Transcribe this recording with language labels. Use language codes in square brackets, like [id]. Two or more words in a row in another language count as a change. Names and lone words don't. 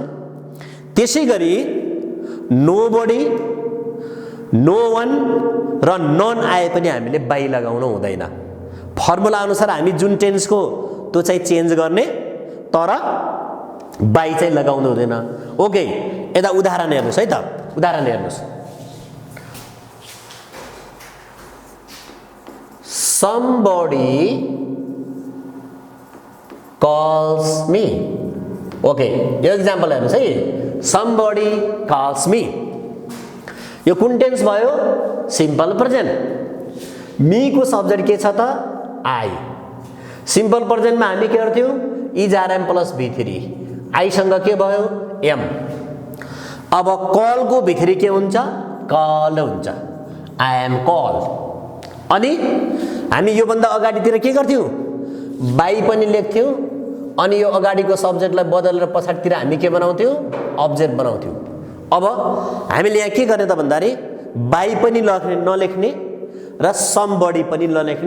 [ne] त्यसैगरी नोबडी, [en] no one [ne] र नन आए पनि हामीले बाई लगाउन हुँदैन। फर्मुला अनुसार हामी जुन टेन्सको त्यो चाहिँ चेन्ज गर्ने तर बाई चाहिँ लगाउनु हुँदैन। ओके, यता उदाहरण हेर्नुस् है त। उदाहरण हेर्नुस्, [en] somebody calls me। [ne] ओके, यो एक्जाम्पल हेर्नुस् है। [en] somebody calls me, [ne] यो कुन टेन्स भयो? [en] simple present. [ne] मी को सब्जेक्ट के छ त? आई। [en] simple presentमा [ne] हामी के गर्थ्यौं? [en] is are am plus V3. [ne] आई सँग के भयो? एम। अब कल को भी3 के हुन्छ? कल हुन्छ। [en] I am call. [ne] अनि हामी यो भन्दा अगाडितिर के गर्थ्यौं? बाई पनि लेख्थ्यौं अनि यो अगाडिको सब्जेक्टलाई बदलेर पछाडितिर हामी के बनाउँथ्यौं? अब्जेक्ट बनाउँथ्यौं। अब हामीले यहाँ के गर्ने त भन्दाखेरि बाई पनि नलेख्ने र समबडी पनि नलेख्ने।